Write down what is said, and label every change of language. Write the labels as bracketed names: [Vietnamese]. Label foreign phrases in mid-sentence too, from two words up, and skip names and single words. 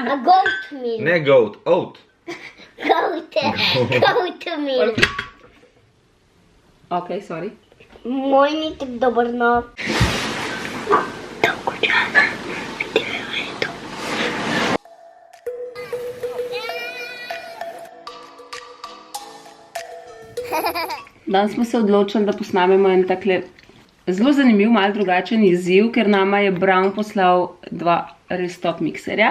[English] Goat milk. Ne goat, oat. Goat milk. Ok, sorry. [Slovenian] Moj ni tako dober, no. Danes smo se odločili, da posnamemo en takle zelo zanimiv, malo drugačen izziv, ker nama je Brown poslal 2 res top mikserja.